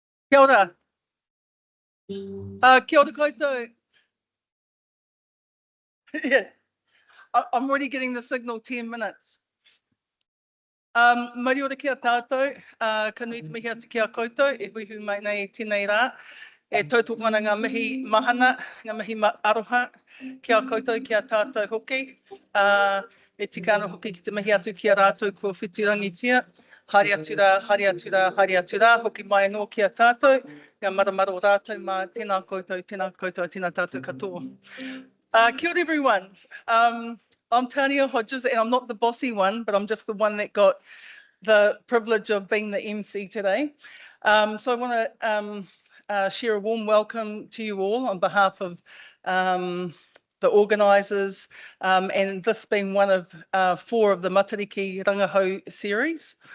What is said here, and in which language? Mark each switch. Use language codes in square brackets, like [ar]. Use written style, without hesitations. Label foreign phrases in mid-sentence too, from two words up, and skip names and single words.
[mi] Kia ora. Kia ora koutou. [en] Yeah, I'm already getting the signal 10 minutes. [mi] Mari ora kia tātou, ka nui te mihi atu kia koutou, e hui mai nei tēnei rā. E tautoko ana ngā mihi mahana, ngā mihi aroha, kia koutou, kia tātou hoki. E tika ana hoki ki te mihi atu kia rātou kua whiturangi tia. Haere atu rā, haere atu rā, haere atu rā, hoki mai anō kia tātou. Ngā maramara o rātou, mā tēnā koutou, tēnā tātou katoa. Kia ora [en] everyone. I'm Tania Hodges and I'm not the bossy one, but I'm just the one that got the privilege of being the MC today. So I want to share a warm welcome to you all on behalf of the organisers, and this being one of 4 of the Matariki Rangahau series.